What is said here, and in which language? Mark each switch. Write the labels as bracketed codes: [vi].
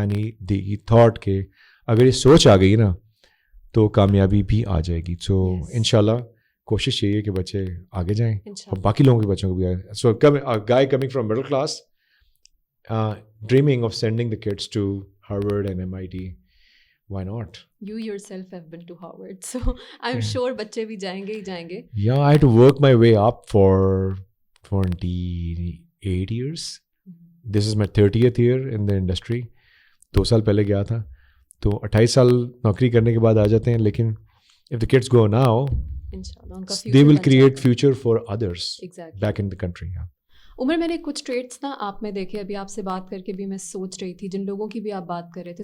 [en] and he thought [ur] کہ اگر یہ سوچ آ گئی نا تو کامیابی بھی آ جائے گی. سو انشاءاللہ کوشش یہی ہے کہ بچے آگے جائیں اور باقی لوگوں کے بچوں کو بھی آئے. [en] So guy coming from middle class dreaming of sending the kids to Harvard and MIT. Why not? You yourself have been to Harvard, so I'm sure [ur] بچے بھی جائیں گے ہی جائیں گے. [en] Yeah, I had to work my way up for 28 years. This is my 30th year in the industry. [ur] 2 سال پہلے گیا تھا, تو 28 سال نوکری کرنے کے بعد آ جاتے ہیں. لیکن [en] if the kids go now, they will create future for others back in the country. Yeah. [ur] عمر, میں نے کچھ ٹریٹس نا آپ میں دیکھے, ابھی آپ سے بات کر کے بھی میں سوچ رہی تھی, جن لوگوں کی بھی آپ بات کر رہے تھے.